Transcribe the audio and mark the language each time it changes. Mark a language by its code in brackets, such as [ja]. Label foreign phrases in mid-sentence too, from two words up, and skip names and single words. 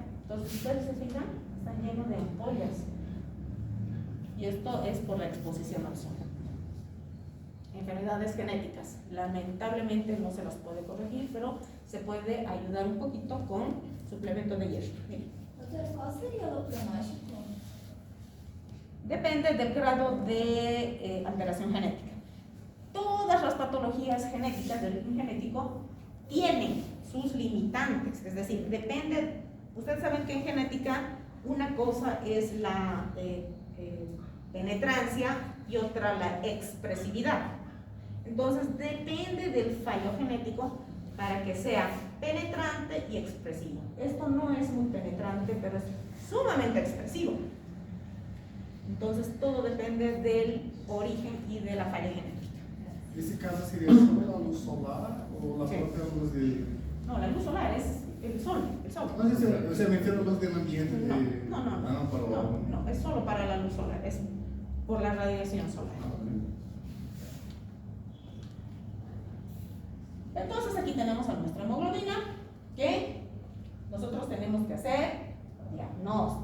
[es] Entonces, ustedes se fijan, están llenos de ampollas. Y esto es por la exposición al sol. Enfermedades genéticas, lamentablemente no se las puede corregir, pero se puede ayudar un poquito con suplemento de hierro. Miren. [pt] Doutora, qual seria o pronóstico? [es] Depende del grado de alteración genética. Todas las patologías genéticas del origen genético tienen sus limitantes, es decir, depende. Ustedes saben que en genética una cosa es la penetrancia y otra la expresividad. Entonces depende del fallo genético para que sea penetrante y expresivo. Esto no es muy penetrante, pero es sumamente expresivo. Entonces todo depende del origen y de la falla genética. [pt] Esse caso seria só a luz solar ou a [es] Sí. [pt] própria luz de... [es] No, la luz solar es el sol, el sol. [pt] Não, você me entende a luz [es] del ambiente [pt] de... [es] No, [pt] para o... [es] no, es solo para la luz solar, es por la radiación solar. Entonces aquí tenemos a nuestra hemoglobina que nosotros tenemos que hacer diagnóstico.